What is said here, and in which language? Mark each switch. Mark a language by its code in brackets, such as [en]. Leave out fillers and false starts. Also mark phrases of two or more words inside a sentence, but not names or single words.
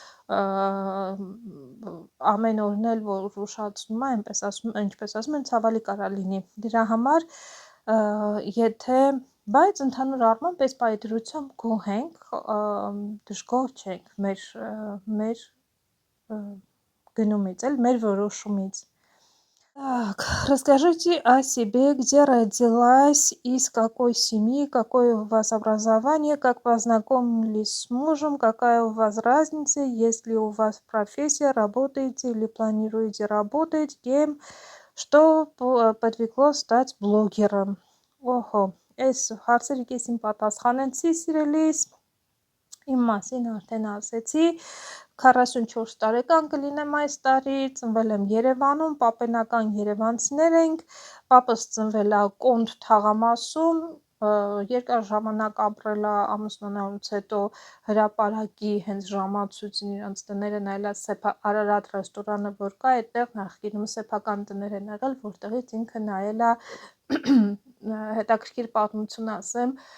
[hy] ամեն օրն էլ որ ուշացնում է, ինչպես ասում են, ցավալի կարա լինի։ Դրա համար բայց ընդհանուր առմամբ այս պայծրությամբ գոհ ենք, դժգոհ չենք մեր գնումից, մեր որոշումից։ [ru] Так, расскажите о себе, где родилась, из какой семьи, какое у вас образование, как познакомились с мужем, какая у вас разница, есть ли у вас профессия, работаете или планируете работать, кем, что подвигло стать блогером։ [hy] Օհո, այս հարցերը ես իմ պատասխանեցի, սիրելիս, իմ մասին արդեն ասեցի, 44 տարեկան կլինեմ այս տարի, ծնվել եմ Երևանում, պապենական երևանցիներ ենք, պապս ծնվել է Կոնդ թաղամասում, երկար ժամանակ ապրել է ամուսնանալուց հետո հրապարակի հենց ժամացույցին իրանց տները նայելա Արարատ ռեստորանը, որ կա, այդտեղ նախկինում սեփական տներ են եղել, որտեղից ինքը նայել է հետաքրքիր պատմություն ասեմ,